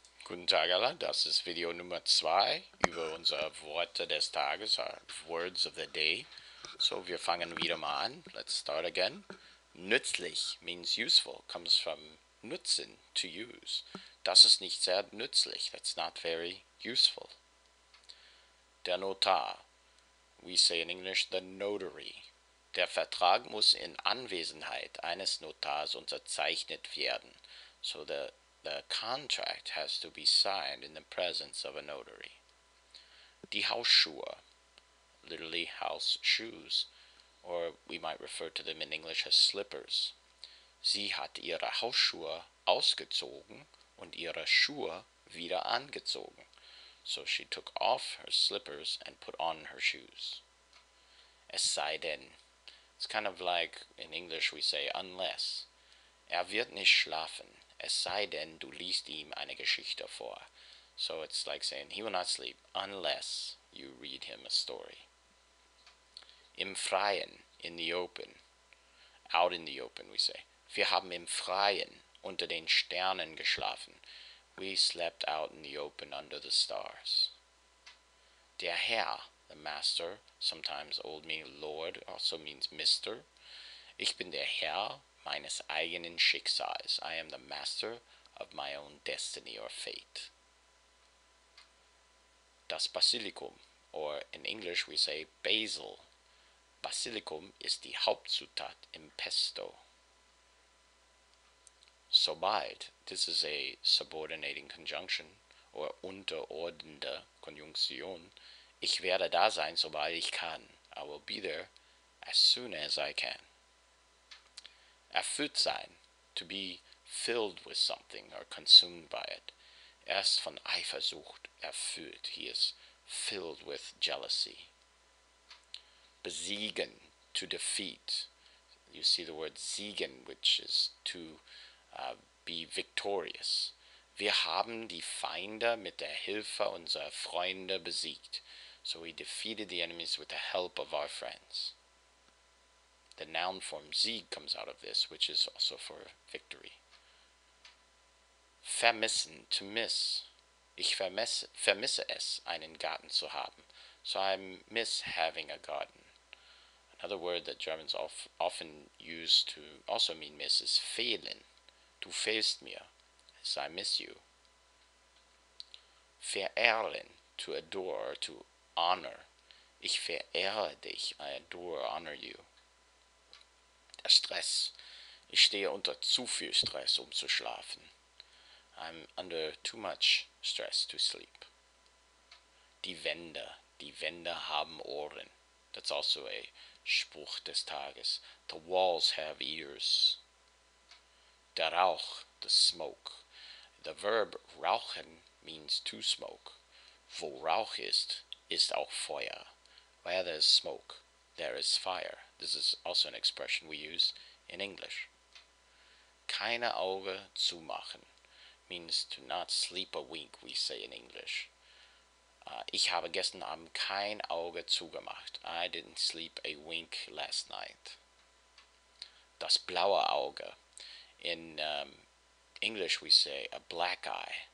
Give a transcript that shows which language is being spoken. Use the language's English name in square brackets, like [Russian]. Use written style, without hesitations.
[German] Guten Tag alle, das ist Video Nummer 2 über unsere Worte des Tages, [English] our Words of the Day. So, [German] wir fangen wieder mal an. [English] Let's start again. Nützlich means useful, comes from nutzen, to use. [German] Das ist nicht sehr nützlich, [English] that's not very useful. Der Notar, we say in English the notary. [German] Der Vertrag muss in Anwesenheit eines Notars unterzeichnet werden. [English] So the contract has to be signed in the presence of a notary. Die Hausschuhe, literally house shoes, or we might refer to them in English as slippers. [German] Sie hat ihre Hausschuhe ausgezogen und ihre Schuhe wieder angezogen. [English] So she took off her slippers and put on her shoes. Es sei denn. It's kind of like in English we say unless. [German] Wird nicht schlafen, es sei denn, du liest ihm eine Geschichte vor. [English] So it's like saying he will not sleep unless you read him a story. Im Freien, in the open. Out in the open, we say. [German] Wir haben im Freien unter den Sternen geschlafen. [English] We slept out in the open under the stars. Der Herr, the master, sometimes old meaning Lord, also means Mr. [German] Ich bin der Herr meines eigenen Schicksals. [English] I am the master of my own destiny or fate. Das Basilikum, or in English we say basil. [German] Basilikum ist die Hauptzutat im Pesto. [English] Sobald, this is a subordinating conjunction, or unterordnende Konjunktion. [German] Ich werde da sein, sobald ich kann. [English] I will be there as soon as I can. Erfüllt sein, to be filled with something or consumed by it. [German] Ist von Eifersucht erfüllt. [English] He is filled with jealousy. Besiegen, to defeat. You see the word siegen, which is to be victorious. [German] Wir haben die Feinde mit der Hilfe unserer Freunde besiegt. [English] So we defeated the enemies with the help of our friends. The noun form Sieg comes out of this, which is also for victory. Vermissen, to miss. [German] Ich vermisse es, einen Garten zu haben. [English] So I miss having a garden. Another word that Germans often use to also mean miss is fehlen. [German] Du fehlst mir. [English] So I miss you. Verehren, to adore or to honor. [German] Ich verehre dich. [English] I adore, honor you. [German] Der Stress. Ich stehe unter zu viel Stress, um zu schlafen. [English] I'm under too much stress to sleep. Die Wände. [German] Die Wände haben Ohren. [English] That's also a [German] Spruch des Tages. [English] The walls have ears. Der Rauch, the smoke. The verb rauchen means to smoke. [German] Wo Rauch ist, ist auch Feuer. [English] Where there is smoke, there is fire. This is also an expression we use in English. [German] Keine Auge zumachen [English] means to not sleep a wink, we say in English. [German] Ich habe gestern Abend kein Auge zugemacht. [English] I didn't sleep a wink last night. Das blaue Auge. In English we say a black eye.